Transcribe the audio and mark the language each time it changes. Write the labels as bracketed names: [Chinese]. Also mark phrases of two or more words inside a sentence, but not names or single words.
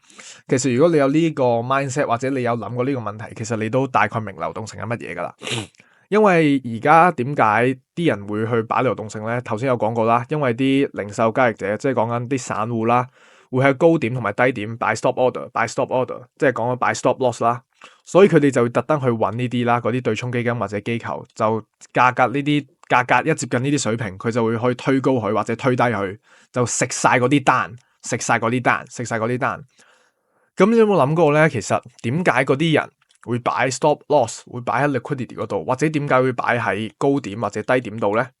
[Cantonese] 其實如果你有呢個 mindset 或者你有諗過呢個問題，其實你都大概明流動性係乜嘢噶啦。因為而家點解啲人會去擺流動性呢？頭先有講過啦，因為啲零售交易者即係講緊啲散戶啦，會喺高點同埋低點擺 [English] stop order， [Cantonese] 擺 [English] stop order， [Cantonese] 即係講緊擺 [English] stop loss [Cantonese] 啦。所以佢哋就會特登去揾呢啲啦，嗰啲對沖基金或者機構，就價格呢啲價格一接近呢啲水平，佢就會可以推高佢或者推低佢，就食晒嗰啲單，食晒嗰啲單，食晒嗰啲單。咁你有冇諗過咧？其實點解嗰啲人會擺 [English] stop loss， [Cantonese] 會擺喺 liquidity 嗰度，或者點解會擺喺高點或者低點度咧？